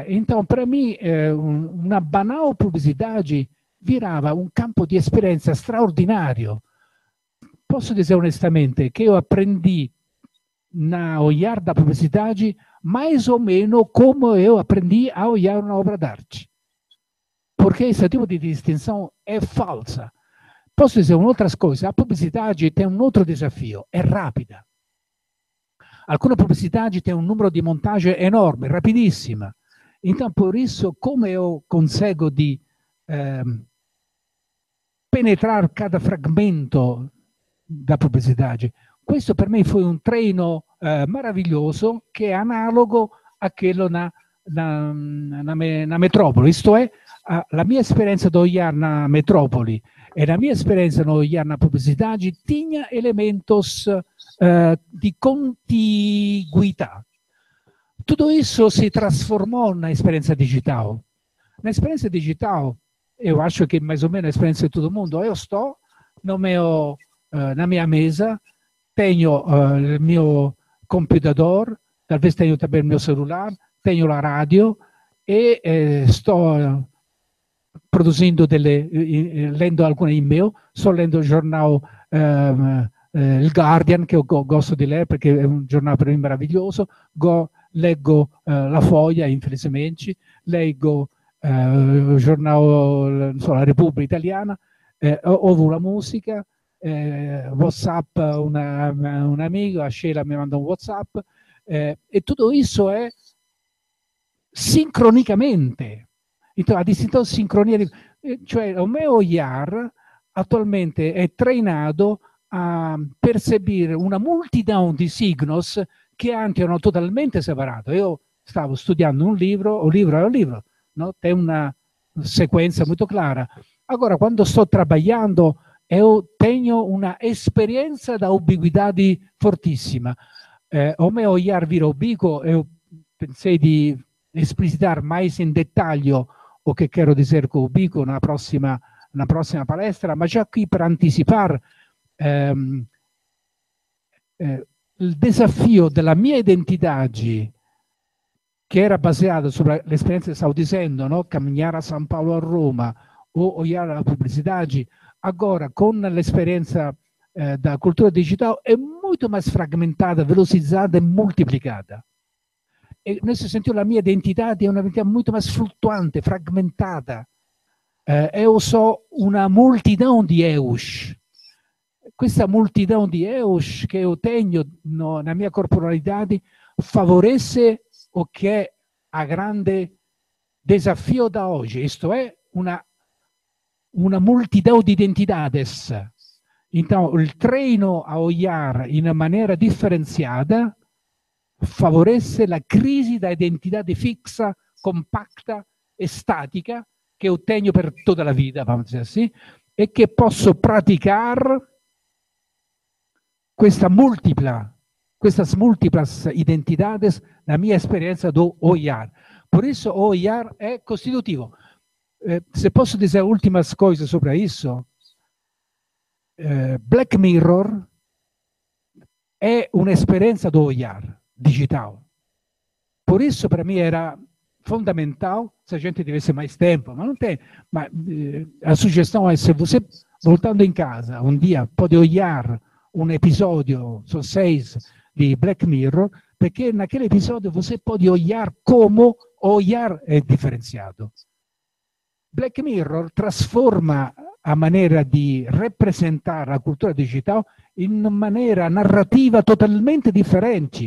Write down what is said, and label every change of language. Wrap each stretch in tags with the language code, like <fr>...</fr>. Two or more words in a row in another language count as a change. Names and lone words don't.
<pt>Então, para mim, uma banal publicidade virava um campo</pt> <it>di esperienza straordinario.</it> <pt>Posso dizer honestamente</pt> <it>che io</it> <pt>aprendi a olhar da publicidade mais ou menos como eu aprendi a olhar uma obra de arte. Porque esse tipo de distinção é falsa. Posso dizer</pt> <it>un'altra cosa,</it> <pt>a pubblicità tem um outro desafio, é rápida.</pt> <it>Alcune pubblicità</it> <pt>têm um número de montagem enorme, rapidissima. Então, por isso, como eu consigo de penetrar cada fragmento da pubblicità?</pt> <it>Questo per me</it> <pt>foi um treino maravilhoso</pt> <it>che è analogo a quello</it> <pt>na metrópole. Isto é,</pt> <it>la mia esperienza di olhar na metrópole e la mia esperienza di olhar na publicidade</it> <pt>tinha elementos</pt> <it>di contiguità.</it> <pt>Tutto isso se transformou na experiência digital. Na experiência digital, eu acho que mais ou menos a experiência de todo mundo. Eu estou no na minha mesa, tenho o meu computador, talvez tenho também o meu celular, tenho a rádio e sto produzindo lendo</pt> <it>alcune email,</it> <pt>sto lendo</pt> <it>il giornale il Guardian, che io gosto di leggere perché è un giornale per me meraviglioso, leggo La Foglia, infelizmente, leggo il giornale, la Repubblica Italiana, ovo la musica, WhatsApp, un amico, a Sheila mi manda un WhatsApp, e tutto isso è sincronicamente.</it> <pt>Então, a distinção de sincronia, cioè o meu olhar</pt> <it>attualmente è treinato a percepire una</it> <pt>multidão di signos che antes</pt> <it>erano totalmente separati. Io stavo studiando un libro,</it> <pt>o livro, no?</pt> <it>Tem una sequenza molto clara.</it> <pt>Agora, quando sto trabalhando, eu tenho uma experiência da ubiquidade fortissima. O meu olhar vira ubiquo, eu pensei di esplicitar mais in dettaglio o che quero dizer com ubiquo na próxima palestra,</pt> <it>ma già qui per anticipar il desafio della mia identità, che era basato sull'esperienza che stavo dicendo,</it> <pt>no?</pt> <it>Camminare a San Paolo a Roma o olhare la pubblicità, agora con l'esperienza da cultura digitale è molto più fragmentata, velocizzata e moltiplicata.</it> <pt>E nesse sentido</pt> <it>la mia identità è una identità molto più fluttuante, fragmentata.</it> <pt>Eu sou una multidão di eus. Questa multidão di eus che eu tenho na minha corporalidade favorece o che è a grande desafio</pt> <it>da oggi,</it> <pt>isto é, una multidão de identidades.</pt> <it>Então, il treino a olhar in maniera differenziata favorece la crisi da identidade fixa, compacta e statica</it> <pt>che eu tenho</pt> <it>per tutta la vita,</it> <pt>vamos dizer assim,</pt> <it>e che posso praticare</it> <pt>questas múltiplas identidades na minha experiência do olhar. Por isso, o olhar é costitutivo. Se posso dizer últimas coisas sobre isso,</pt> <it>Black Mirror è un'esperienza do olhar digital.</it> <pt>Por isso, para mim, era fondamentale se a gente tivesse mais tempo,</pt> <it>ma non tem.</it> <pt>Ma a sugestão é, se você, voltando em casa, um dia pode olhar</pt> <it>un episodio, sono 6, di</it> <pt>Black Mirror, perché naquele episodio você pode olhar como olhar è differenziato.</pt> <it>Black Mirror trasforma a maneira di rappresentare la cultura digitale in maniera narrativa totalmente differente.</it>